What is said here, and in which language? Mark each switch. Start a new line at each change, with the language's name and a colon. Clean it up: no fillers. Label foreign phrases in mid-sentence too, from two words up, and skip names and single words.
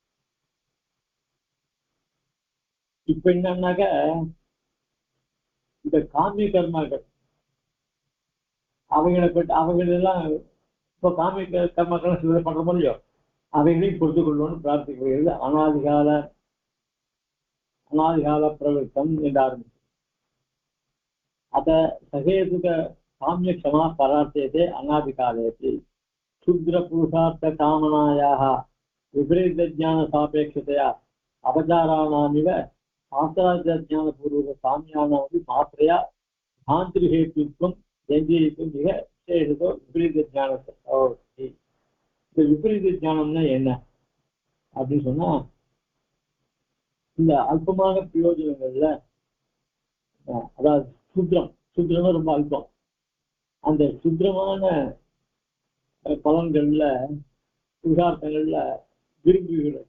Tamil: இப்ப என்னன்னாக்க இந்த காமிய கர்மாக்கள் அவங்களெல்லாம் இப்போ காமிய கர்மாக்கள் சில பண்ற முடியும் அவைகளையும் பொறுத்து கொள்ளணும்னு பிரார்த்திக்கிறது
Sanskrit: अनादिकाल प्रवृत्तम्
Tamil: என்று ஆரம்பிச்சு அத
Sanskrit: सहेतुक काम्य क्षमा प्रार्थ्यते अनादिकालेति क्षुद्र पुरुषार्थ कामनायाः विपरीत ज्ञान सापेक्षतया अपचाराणामिव शास्त्राज्ञानपूर्वक साम्यानामपि मात्रया भान्तृहेतुत्वं व्यञ्जयितुं इह विशेषतो विपरीत ज्ञानस्य भवति.
Tamil: இந்த விபரீத ஞானம்னா என்ன அப்படின்னு சொன்னா இந்த அல்பமான பிரயோஜனங்கள்ல அதாவது சுத்திரம் ரொம்ப அல்பம். அந்த சுத்திரமான பலன்கள்ல புருஷார்த்தங்கள்ல விரும்புகிறார்.